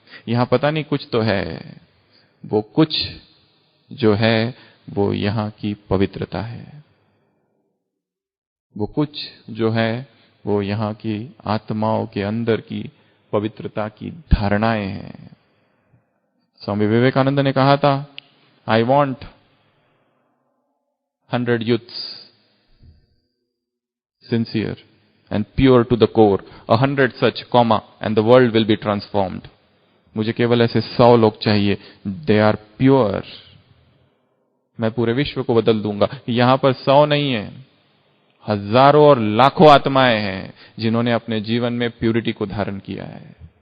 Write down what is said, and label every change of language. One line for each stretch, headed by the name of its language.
Hindi: यहां पता नहीं कुछ तो है। वो कुछ जो है वो यहां की पवित्रता है। वो कुछ जो है वो यहां की आत्माओं के अंदर की पवित्रता की धारणाएं हैं। स्वामी विवेकानंद ने कहा था,
English: I want 100 youths sincere and pure to the core, 100 such, and the world will be transformed.
Hindi: मुझे केवल ऐसे 100 लोग चाहिए,
English: they are pure,
Hindi: मैं पूरे विश्व को बदल दूंगा। यहां पर 100 नहीं है, हजारों और लाखों आत्माएं हैं जिन्होंने अपने जीवन में प्यूरिटी को धारण किया है।